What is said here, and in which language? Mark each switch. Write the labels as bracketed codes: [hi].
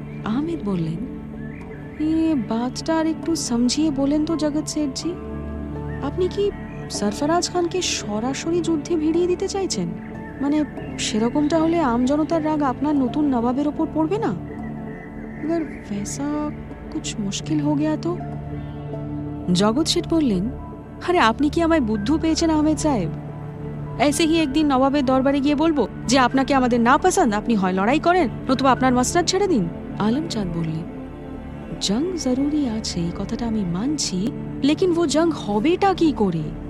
[bn] আহমেদ বললেন, বাতটা আর একটু সমঝিয়ে বলেন তো জগৎ শেঠজি, আপনি কি সরফরাজ খানকে সরাসরি যুদ্ধে ভিড়িয়ে দিতে চাইছেন? মানে সেরকমটা হলে আম জনতার রাগ আপনার নতুন নবাবের ওপর পড়বে না? [hi] अगर वैसा कुछ मुश्किल हो गया तो? [bn] জগৎ শেঠ বললেন, আরে আপনি কি আমায় বুদ্ধু পেয়েছেন আহমেদ সাহেব? [hi] ऐसे ही [bn] একদিন নবাবের দরবারে গিয়ে বলবো যে আপনাকে আমাদের না পছন্দ, আপনি হয় লড়াই করেন নতুবা আপনার মসনদ ছেড়ে দিন। আলম চাঁদ বললেন, জং জরুরি আছে, এই কথাটা আমি মানছি, লেকিন ও জং হবেটা কি করে?